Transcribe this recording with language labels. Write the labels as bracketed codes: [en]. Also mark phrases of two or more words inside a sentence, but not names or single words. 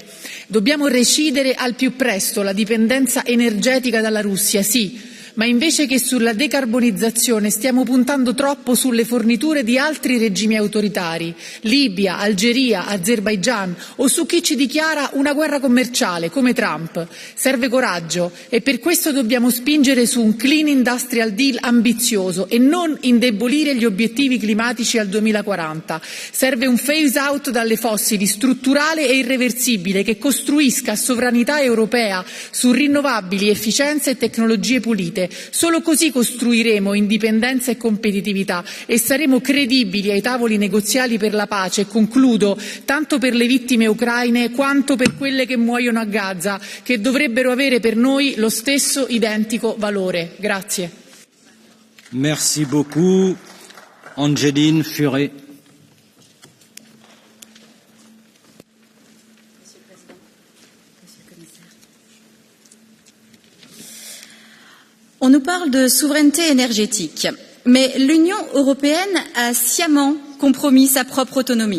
[it] Dobbiamo recidere al più presto la dipendenza energetica dalla Russia, sì, ma invece che sulla decarbonizzazione stiamo puntando troppo sulle forniture di altri regimi autoritari, Libia, Algeria, Azerbaigian, o su chi ci dichiara una guerra commerciale come Trump. Serve coraggio e per questo dobbiamo spingere su un Clean Industrial Deal ambizioso e non indebolire gli obiettivi climatici al 2040. Serve un [en] phase out [it] dalle fossili strutturale e irreversibile che costruisca sovranità europea su rinnovabili, efficienza e tecnologie pulite. Solo così costruiremo indipendenza e competitività e saremo credibili ai tavoli negoziali per la pace. Concludo, tanto per le vittime ucraine quanto per quelle che muoiono a Gaza, che dovrebbero avere per noi lo stesso identico valore. Grazie. [fr] Merci beaucoup. Angeline Furet. On nous parle de souveraineté énergétique, mais l'Union européenne a sciemment compromis sa propre autonomie.